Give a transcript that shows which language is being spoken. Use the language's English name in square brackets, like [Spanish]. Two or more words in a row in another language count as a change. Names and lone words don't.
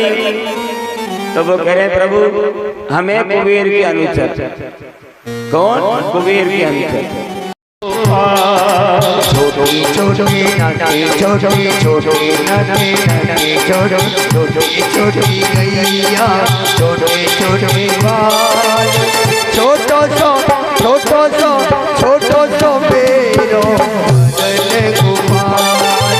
[Hindi] तो वो कह रहे, प्रभु हमें कुबेर के अनुचर। कौन? कुबेर के अनुचर। [Braj] छोटी छोटी नाटी छोटी छोटी नाटी नाटी छोटी छोटी गैया छोटे छोटे बाल छोटो सो मेरो मदन गोपाल।